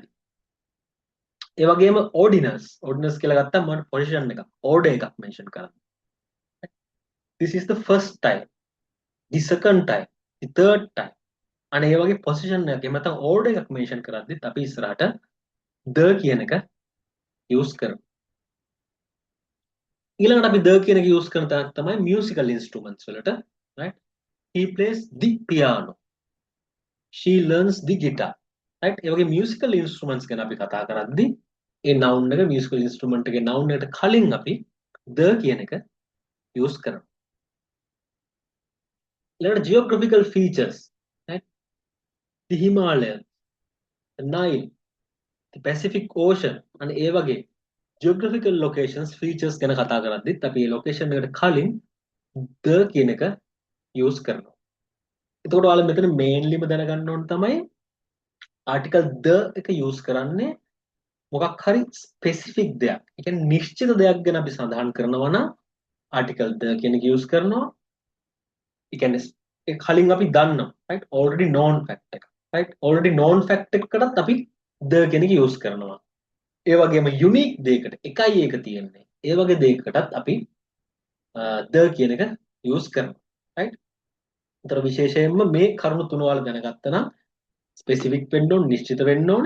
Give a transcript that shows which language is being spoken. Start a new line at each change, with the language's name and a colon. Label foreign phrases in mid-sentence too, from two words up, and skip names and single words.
Sinhala: ඒ වගේම ordinals කියලා ගත්තාම මම position එකක් order එකක් mention කරනවා.
English: this is the first time, the second time, the third time.
Sinhala: අනේ ඒ වගේ position එකක් එහෙම නැත්නම් order එකක් mention කරද්දිත් අපි ඉස්සරහට the කියන එක use කරනවා. ඊළඟට අපි the කියන එක use කරන තැනක් තමයි
English: musical instruments
Sinhala: වලට. right?
English: he plays the piano. she learns the guitar. right?
Sinhala: ඒ වගේ
English: musical instruments
Sinhala: ගැන අපි කතා කරද්දී ඒ noun එක
English: musical instrument
Sinhala: එකේ noun එකට කලින් අපි the කියන එක use කරනවා.
English: ඊළඟට geographical features, right? The Himalayas, the Nile, the Pacific Ocean and
Sinhala: ඒ වගේ
English: geographical locations features
Sinhala: ගැන කතා කරද්දිත් අපි මේ
English: location
Sinhala: එකට කලින්
English: the
Sinhala: කියන එක
English: use කරනවා.
Sinhala: එතකොට ඔයාලා මෙතන mainlyම දැනගන්න ඕන තමයි
English: article the
Sinhala: එක use කරන්නේ මොකක් හරි specific දෙයක්. ඒ කියන්නේ නිශ්චිත දෙයක් ගැන අපි සඳහන් කරනවා නම්
English: article the
Sinhala: කියන එක use කරනවා. ඒ කියන්නේ ඒ කලින් අපි දන්නවා
English: right already known fact
Sinhala: එක
English: right already known fact
Sinhala: එකකටත් අපි the කියන එක use කරනවා. ඒ වගේම unique දෙයකට එකයි ඒක තියෙන්නේ. ඒ වගේ දෙයකටත් අපි the කියන එක use කරනවා right. ඒතර විශේෂයෙන්ම මේ කරුණු තුන වල දැනගත්තා නම් ස්පෙસિෆික් වෙන්න ඕනේ නිශ්චිත වෙන්න ඕනේ.